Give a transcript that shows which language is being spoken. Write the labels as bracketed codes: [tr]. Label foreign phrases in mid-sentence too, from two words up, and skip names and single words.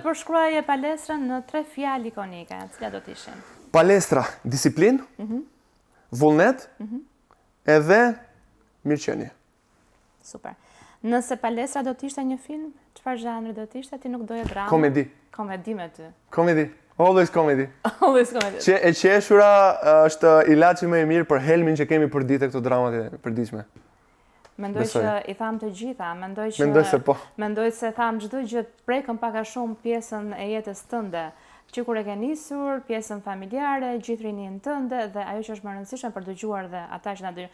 [sq] përshkruaje palestrën në 3 fjalë ikonike, cilat do të ishin? Palestra, disiplin, vullnet, edhe mirëqenie. Super. Nëse palestra do të ishte një film, çfarë zhanri do të ishte? Ti nuk doje drama? Komedi. Komedi me ty. Komedi. [en] Always comedy. [sq] Always komedi. E qeshura është ilaçi më i mirë për helmin që kemi për ditë këto dramat e përditshme. Mendoj Besoj. që i tham të gjitha, mendoj se po. Mendoj se tham çdo gjë prekën pak a shumë pjesën e jetës tënde, që kur e ke nisur, pjesën familjare, gjithë rinin tënde dhe ajo që është më e rëndësishme për dëgjuar dhe ata që na dëgjojnë.